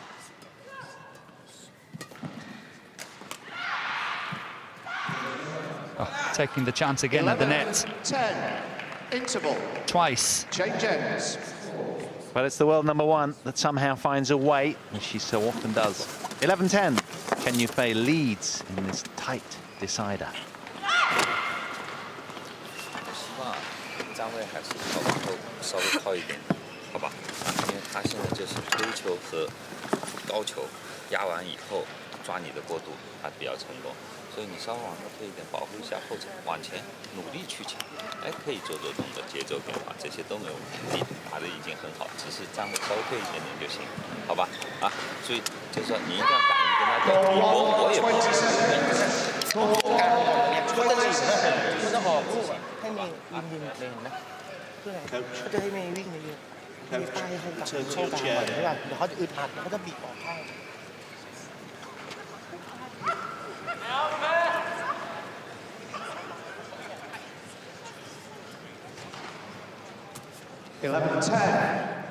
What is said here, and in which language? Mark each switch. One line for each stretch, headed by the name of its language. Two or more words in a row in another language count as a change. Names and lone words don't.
English: Oh, taking the chance again at the net. 10. Interval. Twice. Change ends. But it's the world number one that somehow finds a way, as she so often does. 11-10. Chen Yufei leads in this tight decider.
Chinese: 站位还是稍微靠一点，好吧？因为他现在就是推球和高球压完以后抓你的过渡，他比较成功。所以你稍微往后退一点，保护一下后场，往前努力去抢。哎，可以做这种的节奏变化，这些都没有问题。你打的已经很好，只是站位稍微退一点点就行，好吧？啊，所以就是说你一定要敢于跟他斗，我也不是。
Thai: ก็จะเลยมันจะออกลูกอ่ะให้มียิงเลยเห็นไหมเพื่ออะไรก็จะให้มีวิ่งเยอะๆมีป้ายให้กับเข้ากลางก่อนใช่ป่ะเดี๋ยวเขาจะอึดอัดแล้วก็จะบีบออกข้าง 11-10.